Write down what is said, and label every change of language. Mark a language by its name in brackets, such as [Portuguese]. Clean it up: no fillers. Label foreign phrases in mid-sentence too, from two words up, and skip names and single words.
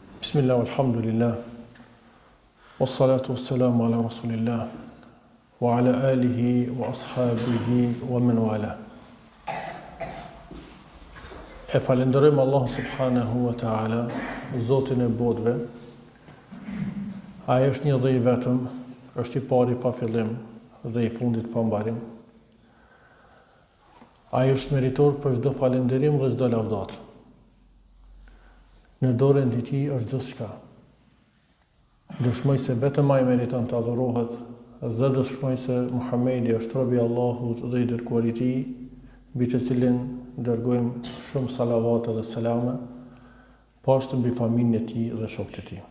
[Arabic] بسم الله، الحمد لله، والصلاة والسلام على رسول الله، وعلى آله وأصحابه ومن والاه. [Albanian] E falenderojmë Allah [Arabic] سبحانه وتعالى, [Albanian] Zotin e botëve. Ai është një dhe i vetëm, është i pari pa fillim dhe i fundit pa mbarim. Ai është meritor për çdo falënderim dhe çdo lavdat. Në dorën e tij është gjithçka. Dëshmoj se vetëm ai meriton të adhurohet dhe dëshmoj se Muhamedi është robi i Allahut dhe i dërguari i tij, mbi të cilin dërgojmë shumë salavate dhe selame, poshtë mbi familjen e tij dhe shokët e tij.